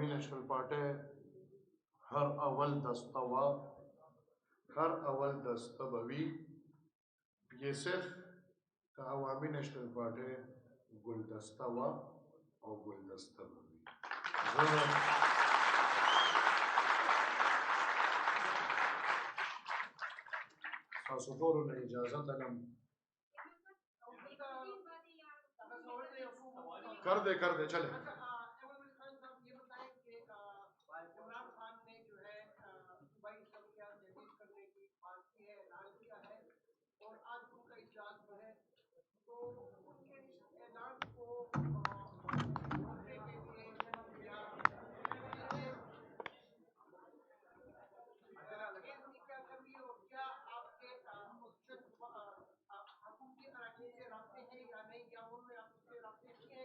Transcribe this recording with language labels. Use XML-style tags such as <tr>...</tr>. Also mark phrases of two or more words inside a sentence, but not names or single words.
<ps>نیشنل پارټۍ هر اول دسته وه هر اول دسته به وي پی ایس ایف د عوامي نیشنل پارټۍ ګلدسته وه او ګلدسته به وي تاسو ټولو نه اجازه تلم کر دے چلے.</ps> <ur>عمران خان نے جو ہے صوبائی اسمبلیاں تحریر کرنے کی بات کی ہے، اعلان کیا ہے، اور آج ان کا اجلاس جو ہے تو ان کے اس اعلان کو روکنے کے لیے یا ان کی کیا کمی ہے، اور کیا آپ کے حکومتی اراکین سے رابطے ہیں یا نہیں، یا انہوں نے آپ سے رابطے کیے ہیں؟</ur>